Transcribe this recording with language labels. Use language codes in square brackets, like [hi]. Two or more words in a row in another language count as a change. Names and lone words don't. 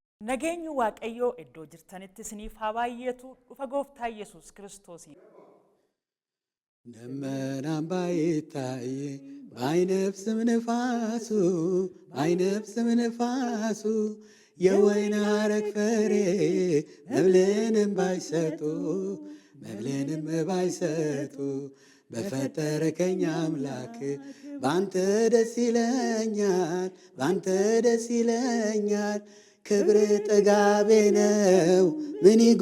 [om] Nageenyu waaqayyoo iddoo jirtanitti isiniif haa baay'atu dhufa gooftaa Yesuus Kiristoosii. [am] ደመናም ባይታይ ባይነፍስም ንፋሱ የወይን ሐረግ ፍሬ መብልንም ባይሰጡ በፈጠርከኝ አምላክ ባንተ ደስ ይለኛል ክብር ጥጋቤ ነው ምን